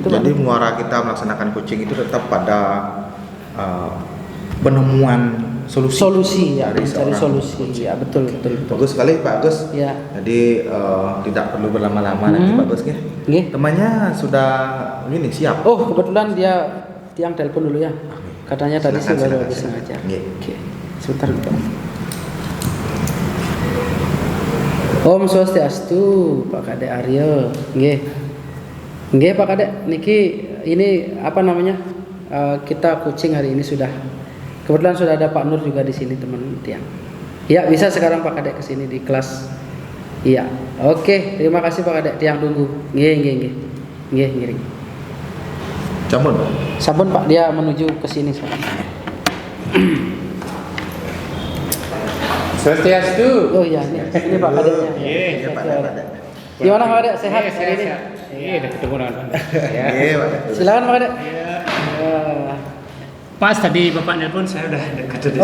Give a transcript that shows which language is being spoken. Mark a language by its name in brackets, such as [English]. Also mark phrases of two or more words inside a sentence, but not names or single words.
[Indonesian] Jadi muara kita melaksanakan coaching itu tetap pada penemuan solusi ya, mencari solusi. Ya, betul. Bagus sekali Pak Agus. Ya. Jadi tidak perlu berlama-lama nanti Pak Agus ya. Temannya sudah siap. Oh, kebetulan dia tiang telepon dulu ya. Katanya tadi sih baru habis ngajar. Oke. Sebentar Pak. Om Swastiastu, Pak Kadek Aryo. Nggih Pak Kadek, niki ini kita coaching hari ini sudah. Kebetulan sudah ada Pak Nur juga di sini teman tiang. Ya, bisa sekarang Pak Kadek ke sini di kelas. Iya. Oke, terima kasih Pak Kadek, tiang tunggu. [Balinese] Nggih. Sampun Pak, [Indonesian] dia menuju ke sini sekarang. Swastiastu. Oh iya, ini Pak Kadeknya. Iya, Pak Kadek. Gimana Pak Kadek? Sehat Iya, hari ini? Iya, udah ketemu dengan Pak. Iya, Pak. Silakan Pak Kadek. Pas tadi Bapak nelpon saya udah dekat dari